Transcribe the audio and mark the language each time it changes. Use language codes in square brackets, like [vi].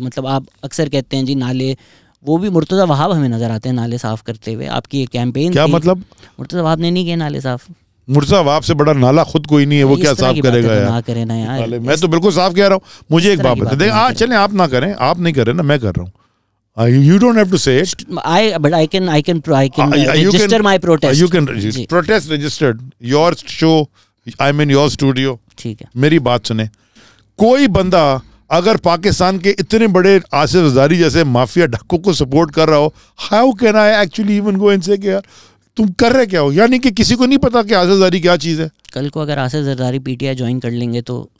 [ur] مطلب آپ اکثر کہتے ہیں جی نالے, وہ بھی مرتضی وہاب ہمیں نظر آتے ہیں نالے صاف کرتے ہوئے. آپ کی یہ کیمپین کیا مطلب مرتضی وہاب نے نہیں کیا نالے صاف؟ مرتضی وہاب سے بڑا نالا خود کوئی نہیں ہے, وہ کیا صاف کرے گا یار. میں تو بالکل صاف کہہ رہا ہوں. مجھے ایک بات بتا دیں, چلیں آپ نہ کریں, آپ نہیں کر رہے نا, میں کر رہا ہوں. [en] You don't have to say it. But I can register my protest. You can protest registered. Your show, I'm in your studio. [ur] ٹھیک ہے. میری بات سنیں, کوئی بندہ اگر پاکستان کے اتنے بڑے آصف زرداری جیسے مافیا ڈاکو کو سپورٹ کر رہا ہو, [en] how can I actually even go and say [ur] کہ یار تم کر رہے کیا ہو؟ یعنی کہ کسی کو نہیں پتا کہ آصف زرداری کیا چیز ہے. کل کو اگر Asif Zardari P T I join کر لیں گے تو